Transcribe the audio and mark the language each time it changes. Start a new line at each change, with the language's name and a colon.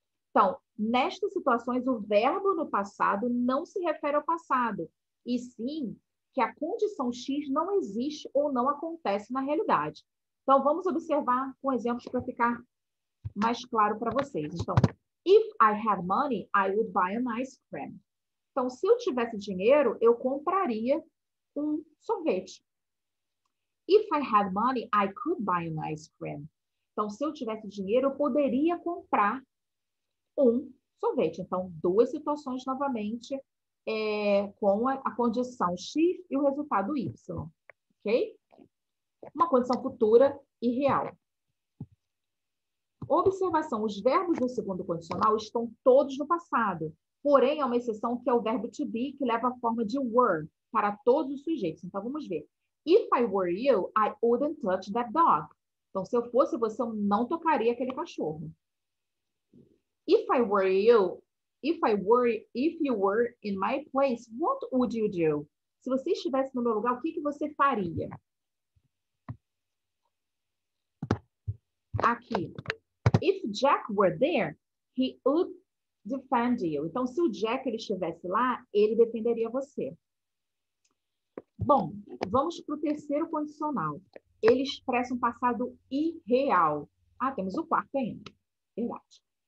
Portuguese: Então, nestas situações, o verbo no passado não se refere ao passado, e sim que a condição X não existe ou não acontece na realidade. Então, vamos observar com exemplos para ficar mais claro para vocês.
English: Então, if I had money, I would buy an ice cream.
Portuguese: Então, se eu tivesse dinheiro, eu compraria um sorvete.
English: If I had money, I could buy an ice cream.
Portuguese: Então, se eu tivesse dinheiro, eu poderia comprar um sorvete. Então, 2 situações novamente com a condição X e o resultado Y, ok? Uma condição futura e real. Observação, os verbos do segundo condicional estão todos no passado, porém, há uma exceção que é o verbo to be, que leva a forma de were para todos os sujeitos. Então, vamos ver.
English: If I were you, I wouldn't touch that dog.
Portuguese: Então, se eu fosse você, eu não tocaria aquele cachorro.
English: If I were you, if you were in my place, what would you do?
Portuguese: Se você estivesse no meu lugar, o que você faria? Aqui.
English: If Jack were there, he would defend you.
Portuguese: Então, se o Jack ele estivesse lá, ele defenderia você. Bom, vamos para o terceiro condicional. Ele expressa um passado irreal. Temos o quarto ainda. Verdade.